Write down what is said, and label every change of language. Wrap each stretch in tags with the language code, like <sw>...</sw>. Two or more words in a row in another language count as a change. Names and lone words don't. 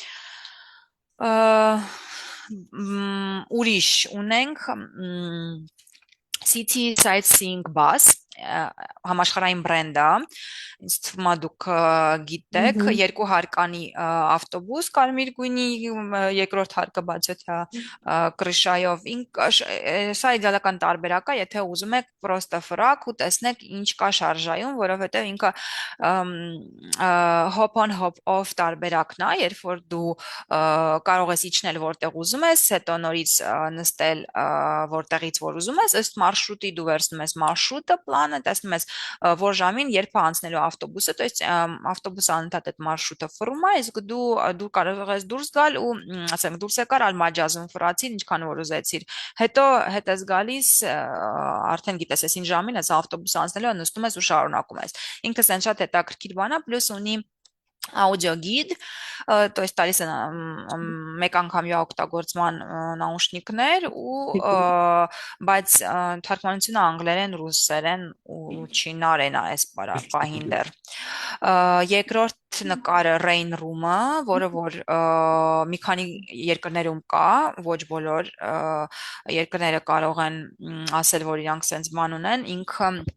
<hy>Ուրիշ ունենք City Sightseeing Bus, համաշխարհային բրենդ է, ինձ թվում է դուք գիտեք, երկու հարկանի ավտոբուս, կարմիր գույնի, երկրորդ հարկը բացօթյա կրշայով, սա իդեալական տարբերակ է, եթե ուզում եք պրոստը ֆրակ ու տեսնեք ինչ կա շարժայում, որովհետև ինքը</hy> <en>hop on hop</en> <hy>off տարբերակն է, երբ որ դու կարող ես իջնել որտեղ ուզում ես, հետո նորից նստել որտեղից որ ուզում ես, ըստ մարշրուտի դու վերցնում ես մարշրուտը, պլանը բանը, տեսնում ես որ ժամին երբ է անցնելու ավտոբուսը,</hy> <ru>то есть</ru> <hy>ավտոբուսը անընդհատ այդ մարշրուտը ֆռում է, իսկ դու կարող ես դուրս գալ ու ասենք դուրս եկար Ալմաջազում ֆռացիր, ինչքան որ ուզեցիր։ Հետո հետ ես գալիս արդեն գիտես, այս ինչ ժամին ես ավտոբուսը անցնելու, նստում ես ու շարունակում ես։ Ինքը սենց շատ հետաքրքիր բան է, պլյուս ունի</hy> <en>audio guide,</en> <ru>то есть</ru> <hy>տալիս են մեկ անգամյա օգտագործման նաուշնիկներ ու բայց թարգմանությունը անգլերեն, ռուսերեն ու չինարեն է այս պահին դեռ։ Երկրորդ նկարը Rain Room-ը, որը որ մի քանի երկրներում կա, ոչ բոլոր երկրները կարող են ասել, որ իրանք սենց բան ունեն, ինքը</hy>